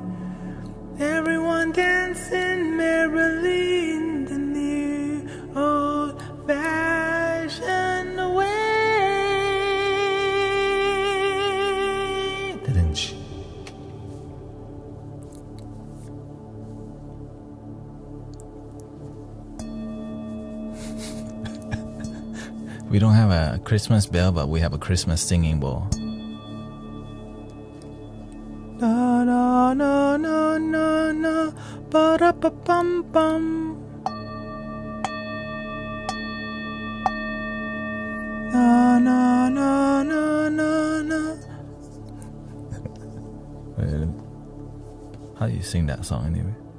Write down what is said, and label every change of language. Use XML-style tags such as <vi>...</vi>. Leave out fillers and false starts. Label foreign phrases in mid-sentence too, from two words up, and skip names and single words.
<en>Everyone dancing merrily in the new old-fashioned way. Didn't she? We don't have a Christmas bell, but we have a Christmas singing bowl. Na na na na na na, ba da ba bum bum. Na na na na How do you sing that song anyway?</en>